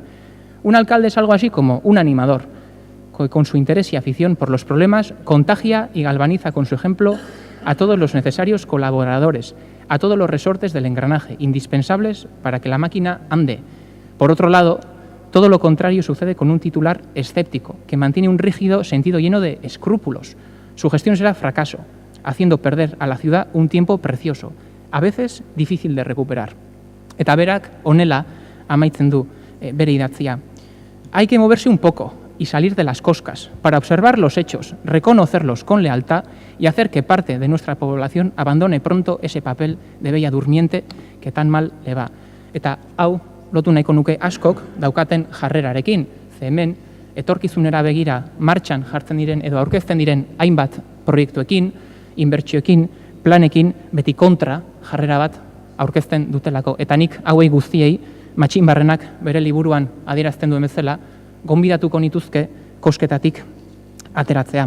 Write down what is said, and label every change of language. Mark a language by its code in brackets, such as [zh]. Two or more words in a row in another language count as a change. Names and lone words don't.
[es] Un alcalde es algo así como un animador, que con su interés y afición por los problemas contagia y galvaniza con su ejemplo a todos los necesarios colaboradores, a todos los resortes del engranaje, indispensables para que la máquina ande. Por otro lado, todo lo contrario sucede con un titular escéptico, que mantiene un rígido sentido lleno de escrúpulos. Su gestión será fracaso, haciendo perder a la ciudad un tiempo precioso, a veces difícil de recuperar. [eu] Eta berak honela amaitzen du bere idatzia. [es] Hay que moverse un poco y salir de las coscas para observar los hechos, reconocerlos con lealtad y hacer que parte de nuestra población abandone pronto ese papel de bella durmiente que tan mal le va. [eu] Eta hau lotu nahiko nuke askok daukaten jarrerarekin, ze hemen etorkizunera begira martxan jartzen diren edo aurkezten diren hainbat proiektuekin, inbertsioekin, planekin, beti kontra jarrera bat aurkezten dutelako. Eta nik hauei guztiei Matxinbarrenak bere liburuan adierazten duen bezala, gonbidatuko nituzke kosketatik ateratzea.